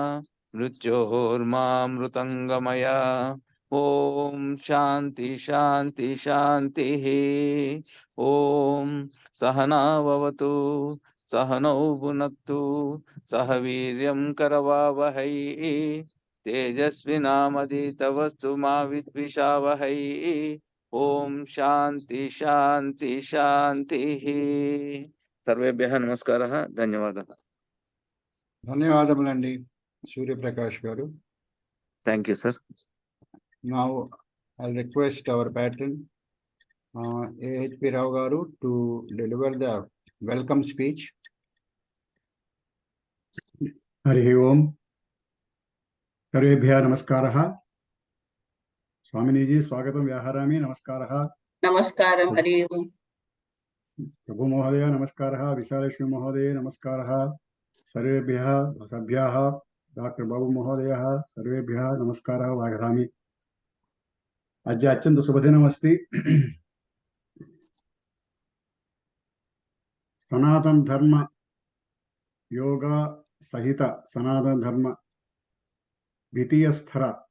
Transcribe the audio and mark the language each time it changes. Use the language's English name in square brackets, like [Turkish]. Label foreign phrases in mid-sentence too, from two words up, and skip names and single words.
[Sanskrit] मृत्योर्मामृतङ्गमय ओम शांति शांति शांतिः ओम सहनाववतु सहनौ भुनक्तु सह वीर्यं करवावहै तेजस्विनामधितमस्तु मा विद्विषावहै ओम शांति शांति शांतिः सर्वेभ्यः नमस्कारः धन्यवादः [Telugu] ధన్యవాదములండి సూర్యప్రకాష్ గారు. [English] Thank you, sir. Now I'll request our patron A.H.P. Rao garu to deliver the welcome speech. [Sanskrit] हरि ओम सर्वेभ्यः नमस्कारः स्वामिनीजी स्वागतं व्याहरामि नमस्कारः नमस्कारं हरि ओम् प्रभु महोदय नमस्कारः विशालेश्वर महोदय नमस्कारः सर्वेभ्यः सभ्याः डॉक्टर बाबू महोदयः सर्वेभ्यः नमस्कारः व्याहरामि अद्य अत्यन्त शुभदिनमस्ति सनातन धर्म योग सहित सनातन धर्म द्वितीय स्तर